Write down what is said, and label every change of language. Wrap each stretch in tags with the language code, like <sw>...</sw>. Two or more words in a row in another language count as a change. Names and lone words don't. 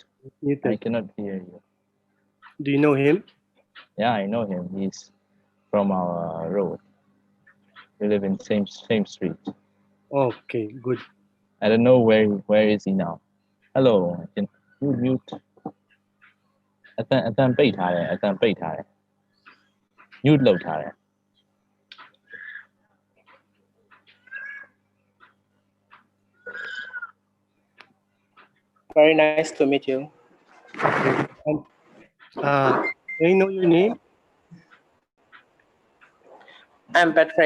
<en>Muted. I cannot hear you. Do you know him? Yeah, I know him. He's from our road. We live in same street. Okay, good. I don't know where is he now. Hello. Can you mute?</en> <my>အတန်ပိတ်ထားတယ် mute လုပ်ထားတယ်</my> <en>Very nice to meet you. May I know your name? I'm Patrick.</en>